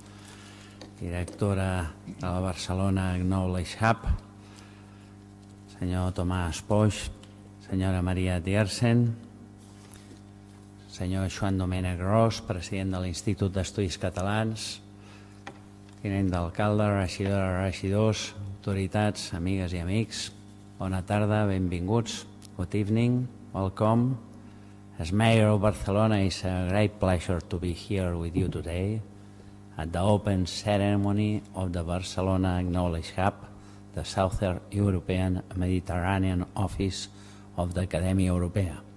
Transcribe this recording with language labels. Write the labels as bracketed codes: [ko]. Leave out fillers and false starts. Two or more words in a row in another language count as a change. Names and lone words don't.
[ca] directora de la Barcelona Knowledge Hub, senyor Thomas Pogge, senyora Mara Dierssen, senyor Joan Domènech Ros, president de l'Institut d'Estudis Catalans, tinent d'alcalde, regidores, regidors, autoritats, amigues i amics, bona tarda, benvinguts, [en] good evening, welcome. As Mayor of Barcelona, it's a great pleasure to be here with you today at the open ceremony of the Barcelona Knowledge Hub, the Southern European Mediterranean Office of the Academia Europea.